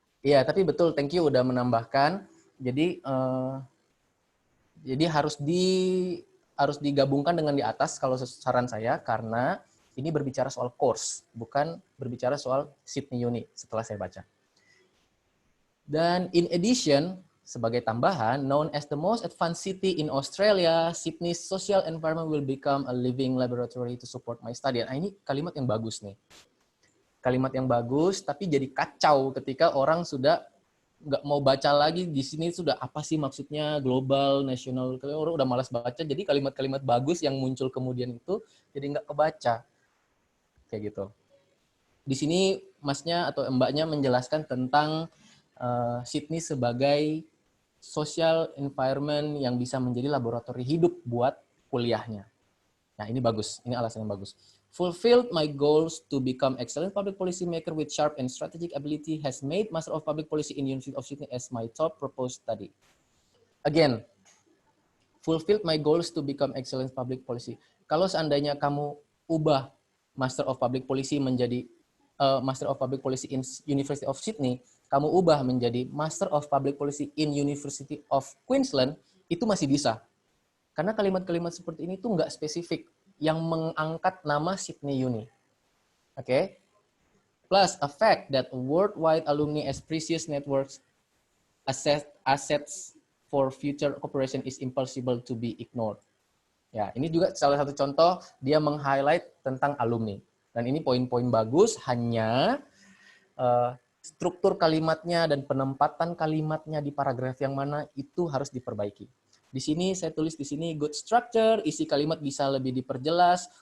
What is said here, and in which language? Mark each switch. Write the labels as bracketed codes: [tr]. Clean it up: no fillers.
[id] Iya, tapi betul, thank you udah menambahkan. Jadi harus digabungkan dengan di atas kalau saran saya, karena ini berbicara soal course, bukan berbicara soal Sydney Uni setelah saya baca. [en] Dan in addition, [id] sebagai tambahan, [en] known as the most advanced city in Australia, Sydney's social environment will become a living laboratory to support my study. [id] Nah, ini kalimat yang bagus nih. Kalimat yang bagus, tapi jadi kacau ketika orang sudah nggak mau baca lagi. Di sini sudah apa sih maksudnya global, national, orang udah malas baca. Jadi kalimat-kalimat bagus yang muncul kemudian itu jadi nggak kebaca. Kayak gitu. Di sini masnya atau mbaknya menjelaskan tentang Sydney sebagai social environment yang bisa menjadi laboratori hidup buat kuliahnya. Nah, ini bagus. Ini alasan yang bagus. [en] Fulfilled my goals to become excellent public policy maker with sharp and strategic ability has made Master of Public Policy in University of Sydney as my top proposed study. Again, fulfilled my goals to become excellent public policy. [id] Kalau seandainya kamu ubah Master of Public Policy menjadi Master of Public Policy in University of Sydney, kamu ubah menjadi Master of Public Policy in University of Queensland, itu masih bisa. Karena kalimat-kalimat seperti ini tuh nggak spesifik yang mengangkat nama Sydney Uni. Oke? [en] Plus, a fact that worldwide alumni as precious networks assets for future cooperation is impossible to be ignored. [id] Ya, ini juga salah satu contoh dia meng-highlight tentang alumni. Dan ini poin-poin bagus, hanya struktur kalimatnya dan penempatan kalimatnya di paragraf yang mana itu harus diperbaiki. Di sini saya tulis di sini [en] good structure, [id] isi kalimat bisa lebih diperjelas.